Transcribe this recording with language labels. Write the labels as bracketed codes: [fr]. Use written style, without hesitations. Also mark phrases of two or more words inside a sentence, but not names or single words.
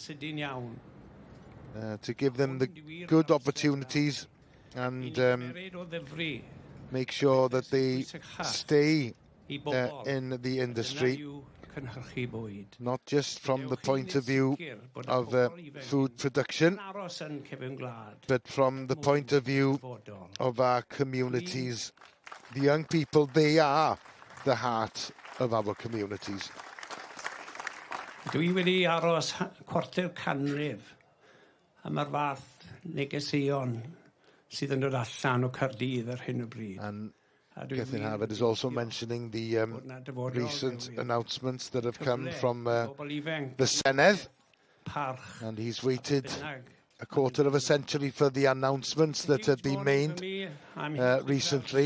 [en] to give them the good opportunities and make sure that they stay in the industry, not just from the point of view of food production, but from the point of view of our communities. The young people, they are the heart of our communities. [cy] Dwi wedi aros cwarter canrif am yr fath negeseuon sydd yn dod allan o Caerdydd ar hyn o bryd. [en] And Gethin Harvard is also mentioning the recent announcements that have come from the Senedd, and he's waited a quarter of a century for the announcements that have been made recently.